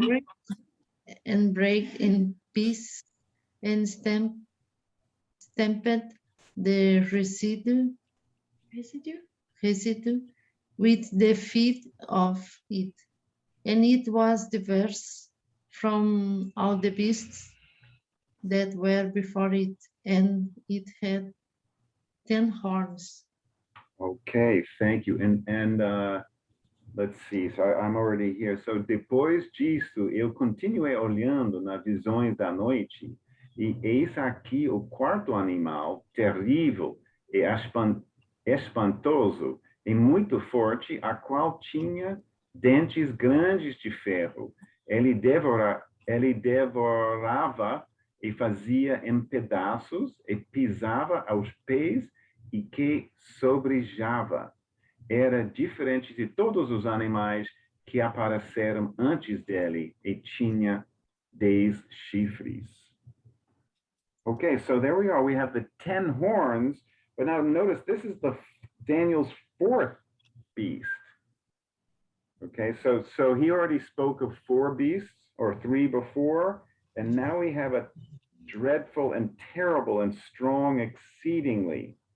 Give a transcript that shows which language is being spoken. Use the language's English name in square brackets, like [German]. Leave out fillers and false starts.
[English] devoured and brake in pieces and stamped the residue with the feet of it, and it was diverse from all the beasts that were before it, and it had 10 horns. Okay, thank you. And let's see, so I'm already here. So [Portuguese] depois disso, eu continuei olhando nas visões da noite, e eis aqui o quarto animal, terrível e espantoso, e muito forte, a qual tinha dentes grandes de ferro. Ele devorava e fazia em pedaços, e pisava aos pés, e que sobrejava. Era diferente de todos os animais que apareceram antes dele e tinha 10 chifres. [English] Okay, so there we are. We have the 10 horns, but now notice this is Daniel's fourth beast. Okay, so he already spoke of 4 beasts or 3 before, and now we have a dreadful and terrible and strong exceedingly.